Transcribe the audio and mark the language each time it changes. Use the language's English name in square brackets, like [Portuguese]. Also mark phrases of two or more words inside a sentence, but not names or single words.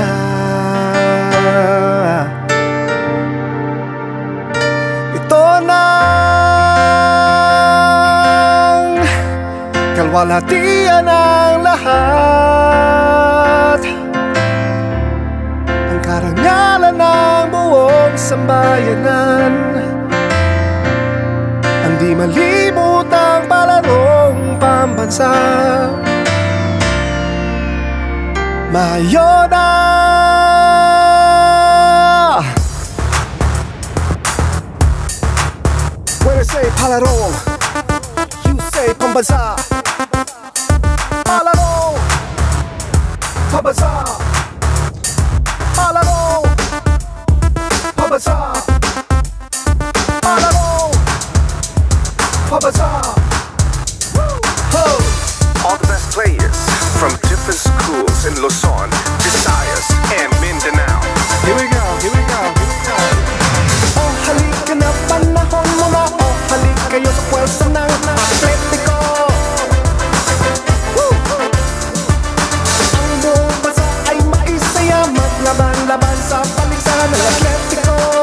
[Filipino] Ito nang kalwalhatian ang lahat. Ang karangalan ng buong sambayanan. Ang di malibutang palarong pambansa. Mayona. [English] When I say palarong, you say pambansa. [Filipino] Palarong, pambansa. Palarong, pambansa. Palarong, pambansa. [English] All the best players from different schools in Luzon, Visayas, and Mindanao. Here we go, here we go, here we go. [Filipino] Oh, halika na, panahon mo na. Oh, halika kayo sa pwersa ng Atletico. Woo! Ang buong bansa ay maisaya, maglaban-laban sa paligsahan ng Atletico.